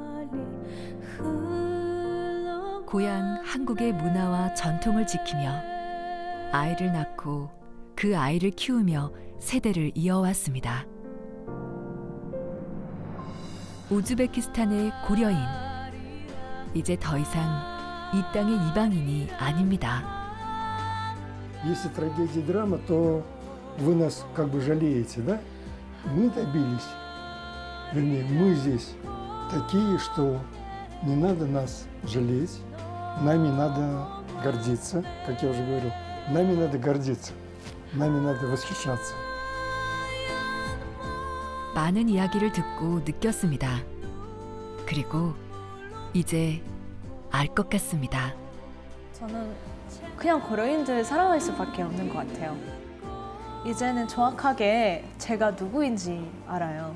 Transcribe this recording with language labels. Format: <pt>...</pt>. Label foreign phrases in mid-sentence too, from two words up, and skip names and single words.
<ko>고향 한국의 문화와 전통을 지키며 아이를 낳고 그 아이를 키우며 세대를 이어왔습니다. 우즈베키스탄의 고려인. 이제 더 이상 이 땅의 이방인이 아닙니다.</ko> <ru>Если трагедия и драма, то вы нас как бы жалеете, да? Мы добились. Вернее, мы здесь такие, что не надо нас жалеть, нами надо гордиться, как я уже говорил, нами надо гордиться, нами надо восхищаться.</ru> <ko>많은 이야기를 듣고 느꼈습니다. 그리고 이제 알 것 같습니다. 저는 그냥 고려인들 사랑할 수밖에 없는 것 같아요. 이제는 정확하게 제가 누구인지 알아요.</ko>